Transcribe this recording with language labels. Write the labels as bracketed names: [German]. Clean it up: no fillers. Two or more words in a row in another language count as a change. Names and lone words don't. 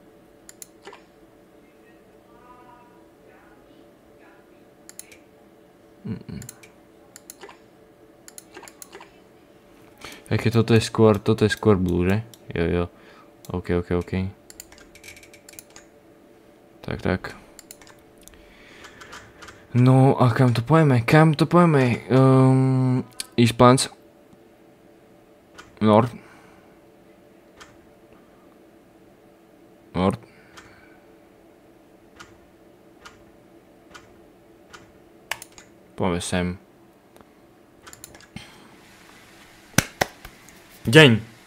[Slovak] Aj keď toto je skôr blue, že? Jo. OK. Tak. No a kam to pojeme? [English] East Plants. North. [Slovak] Pojeme sem. Deň.